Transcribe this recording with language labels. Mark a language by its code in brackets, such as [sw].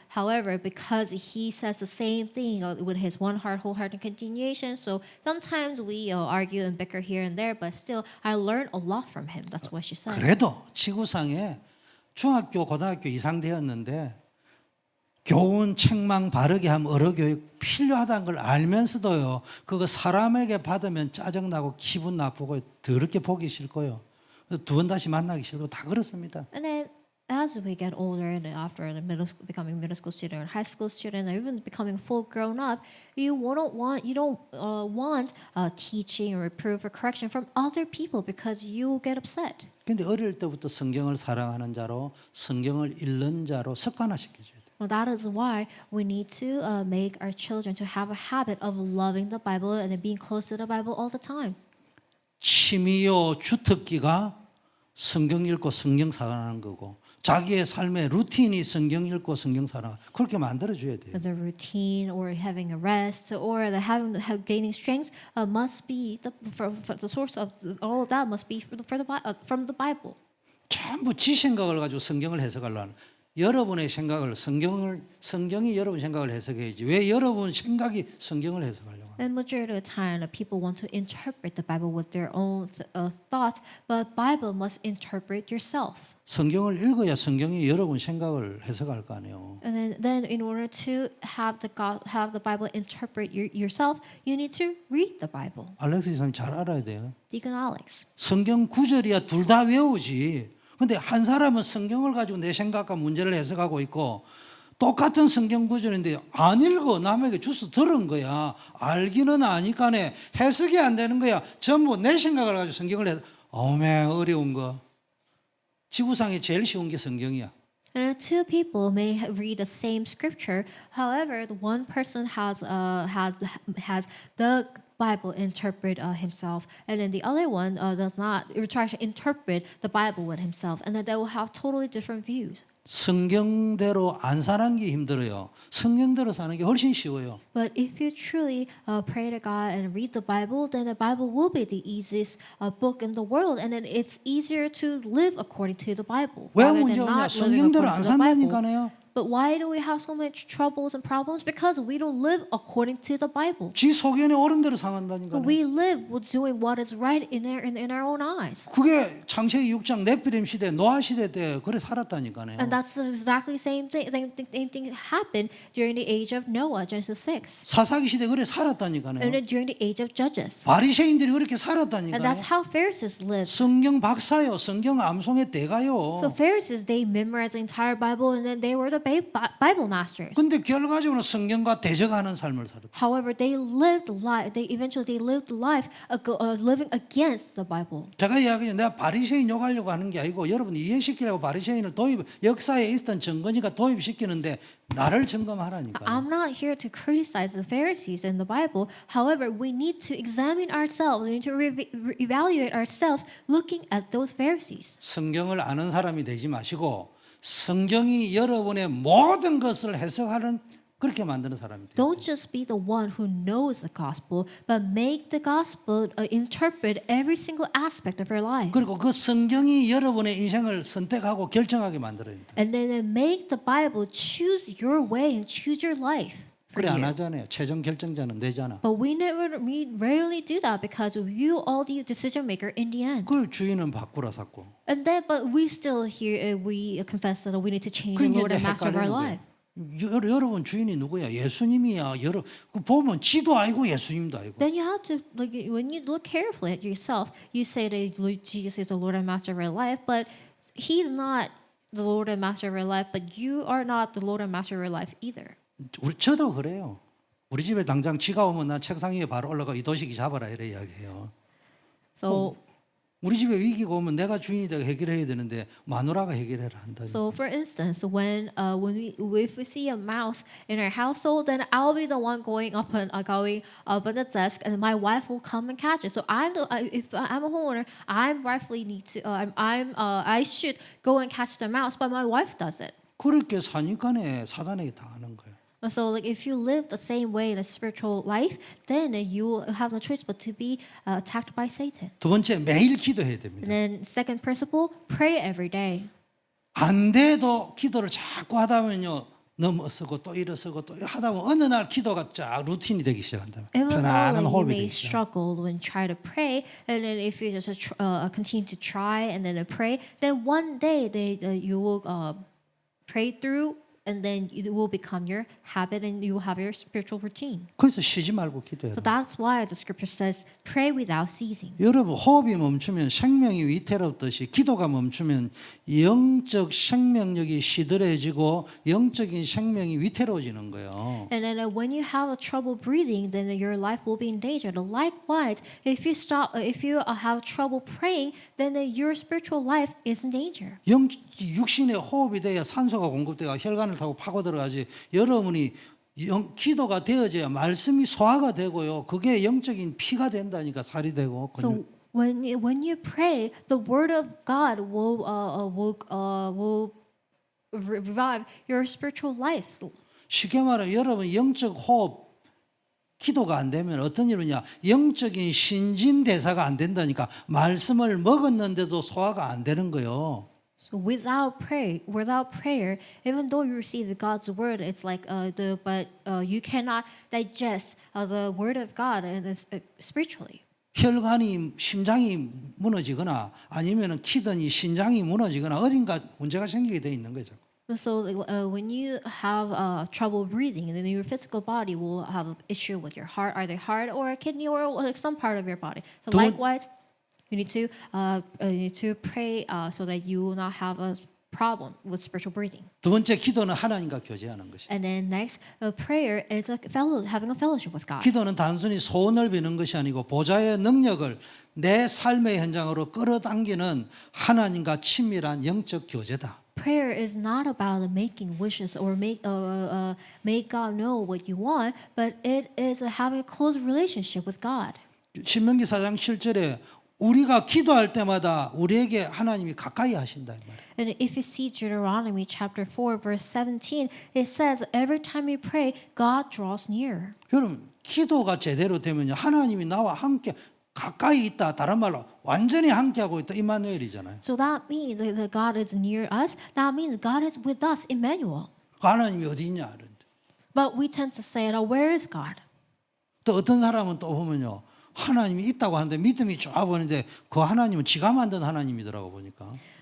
[en] However, because he says the same thing with his one heart, wholehearted continuation, so sometimes we argue and bicker here and there, but still, I learned a lot from him." That's what she said. [ko] 그래도 지구상에 중학교, 고등학교 이상 되었는데 교훈, 책망 바르게 하면 어려교육 필요하다는 걸 알면서도요. 그거 사람에게 받으면 짜증나고 기분 나쁘고 더럽게 보기 싫고요. 두 번 다시 만나기 싫고 다 그렇습니다. [en] And then as we get older and after the becoming middle school student or high school student or even becoming full grown up, you don't want teaching or reproof or correction from other people because you will get upset. [ko] 근데 어릴 때부터 성경을 사랑하는 자로 성경을 읽는 자로 습관화시켜줘야 돼요. [en] Well, that is why we need to make our children to have a habit of loving the Bible and then being close to the Bible all the time. [ko] 취미요 주특기가 성경 읽고 성경 사랑하는 거고 자기의 삶의 루틴이 성경 읽고 성경 사랑 그렇게 만들어줘야 돼요. [en] The routine or having a rest or the gaining strength must be the source of all of that must be from the Bible. [ko] 전부 지 생각을 가지고 성경을 해석하려는 여러분의 생각을 성경이 여러분 생각을 해석해야지 왜 여러분 생각이 성경을 해석하려고 [en] And majority of the time, people want to interpret the Bible with their own thoughts, but Bible must interpret yourself. [ko] 성경을 읽어야 성경이 여러분 생각을 해석할 거 아니에요. [en] And then in order to have the Bible interpret yourself, you need to read the Bible. [ko] 알렉스 지사님 잘 알아야 돼요. [en] Deacon Alex. [ko] 성경 구절이야 둘 다 외우지. 근데 한 사람은 성경을 가지고 내 생각과 문제를 해석하고 있고 똑같은 성경 구절인데 안 읽어 남에게 주워 들은 거야. 알기는 아니까네 해석이 안 되는 거야. 전부 내 생각을 가지고 성경을 해서 어메 어려운 거. 지구상에 제일 쉬운 게 성경이야. [en] And two people may read the same scripture. However, the one person has the Bible interpret himself, and then the other one does not. Try to interpret the Bible with himself, and then they will have totally different views. [ko] 성경대로 안 사는 게 힘들어요. 성경대로 사는 게 훨씬 쉬워요. [en] But if you truly pray to God and read the Bible, then the Bible will be the easiest book in the world, and then it's easier to live according to the Bible [ko] 왜 [en] rather than [ko] 문제 없냐? [en] not living [ko] 성경대로 안 [en] according to the Bible. [ko] 산다니까요. [en] But why do we have so much troubles and problems? Because we don't live according to the Bible. [ko] 지 소견에 옳은 대로 상한다니까요. [en] But we live with doing what is right in our own eyes. [ko] 그게 창세기 6장 네피림 시대 노아 시대 때 그래 살았다니까요. [en] And that's exactly the same thing happened during the age of Noah, Genesis 6. [ko] 사사기 시대 그래 [en] And [ko] 살았다니까요. [en] then during the age of Judges. [ko] 바리새인들이 그렇게 [en] And [ko] 살았다니까요. [en] that's how Pharisees lived. [ko] 성경 박사요. 성경 암송의 대가요. [en] So Pharisees, they memorized the entire Bible and then they were the Bible masters. [ko] 근데 결과적으로 성경과 대적하는 삶을 살았다. [en] However, they lived life. They lived life living against the Bible. [ko] 제가 이야기해요. 내가 바리새인 욕하려고 하는 게 아니고 여러분 이해시키려고 바리새인을 역사에 있던 증거니까 도입시키는데 나를 점검하라니까요. [en] I'm not here to criticize the Pharisees in the Bible. However, we need to examine ourselves. We need to evaluate ourselves looking at those Pharisees. [ko] 성경을 아는 사람이 되지 마시고 성경이 여러분의 모든 것을 해석하는 그렇게 만드는 사람이 돼요. [en] Don't just be the one who knows the gospel, but make the gospel interpret every single aspect of your life. [ko] 그리고 그 성경이 여러분의 인생을 선택하고 결정하게 만들어야 된다. [en] And then make the Bible choose your way and choose your life. [ko] 그래 안 하잖아요. 최종 결정자는 내잖아. [en] But we rarely do that because you all the decision maker in the end. [ko] 그걸 주인은 바꾸라 샀고. [en] And then, but we still here we confess that we need to change the [ko] 그게 [en] Lord and Master of our life. [ko] 여러분 주인이 누구야? 예수님이야. 보면 지도 알고 예수님도 알고. [en] Then you have to when you look carefully at yourself, you say that Jesus is the Lord and Master of our life, but He's not the Lord and Master of our life. But you are not the Lord and Master of our life either. [ko] 저도 그래요. 우리 집에 당장 지가 오면 난 책상 위에 바로 올라가 이 도시기 잡아라 이래 이야기해요. [en] So. [ko] 우리 집에 위기가 오면 내가 주인이 되고 해결해야 되는데 마누라가 해결해라 한다. [en] So, for instance, if we see a mouse in our household, then I'll be the one going up on the desk, and my wife will come and catch it. So, if I'm a homeowner, I should go and catch the mouse, but my wife does it. [ko] 그렇게 사니까네 사단에게 당하는 거예요. [en] So, if you live the same way in a spiritual life, then you have no choice but to be attacked by Satan. [ko] 두 번째 매일 기도해야 됩니다. [en] And then, second principle, pray every day. [ko] 안 돼도 기도를 자꾸 하다 보면요. 넘어서고 또 일어서고 또 하다 보면 어느 날 기도가 쫙 루틴이 되기 시작한다. [en] Even [ko] 편안한 [en] though you [ko] 호흡이 [en] may [ko] 되기 시작. [en] struggle when try to pray, and then if you just continue to try and then pray, then one day you will pray through, and then it will become your habit, and you will have your spiritual routine. [ko] 그래서 쉬지 말고 기도해야 [en] So [ko] 돼. [en] that's why the scripture says, "Pray without ceasing." [ko] 여러분 호흡이 멈추면 생명이 위태롭듯이 기도가 멈추면 영적 생명력이 시들해지고 영적인 생명이 위태로워지는 거예요. [en] And then when you have a trouble breathing, then your life will be in danger. Likewise, if you have trouble praying, then your spiritual life is in danger. [ko] 육신의 호흡이 돼야 산소가 공급돼가 혈관을 비행기를 타고 파고 들어가지. 여러분이 기도가 되어져야 말씀이 소화가 되고요. 그게 영적인 피가 된다니까 살이 되고. [en] So when you pray, the word of God will revive your spiritual life. [ko] 쉽게 말하면 여러분 영적 호흡 기도가 안 되면 어떤 일이냐? 영적인 신진대사가 안 된다니까. 말씀을 먹었는데도 소화가 안 되는 거요. [en] So without prayer, even though you receive God's word, it's like you cannot digest the word of God and it's, spiritually. [ko] 혈관이 심장이 무너지거나 아니면은 키드니 신장이 무너지거나 어딘가 문제가 생기게 돼 있는 거죠. [en] So when you have trouble breathing, then your physical body will have an issue with your heart, either heart or a kidney or like some part of your body. So likewise, you need to pray so that you will not have a problem with spiritual breathing. [ko] 두 번째 기도는 하나님과 교제하는 것이. [en] And then next, prayer is having a fellowship with God. [ko] 기도는 단순히 소원을 비는 것이 아니고 보좌의 능력을 내 삶의 현장으로 끌어당기는 하나님과 친밀한 영적 교제다. [en] Prayer is not about making wishes or make God know what you want, but it is having a close relationship with God. [ko] 신명기 4장 7절에 우리가 기도할 때마다 우리에게 하나님이 가까이 하신다 이 말이에요. [en] And if you see Deuteronomy chapter 4 verse 17, it says every time you pray, God draws near. [ko] 여러분 기도가 제대로 되면요 하나님이 나와 함께 가까이 있다. 다른 말로 완전히 함께하고 있다. 임마누엘이잖아요. [en] So that means that God is near us. That means God is with us, Emmanuel. [ko] 하나님이 어디 있냐? [en] But we tend to say, where is God? [ko] 또 어떤 사람은 또 보면요. 하나님이 있다고 하는데 믿음이 좋아 보이는데 그 하나님은 지가 만든 하나님이더라고 보니까.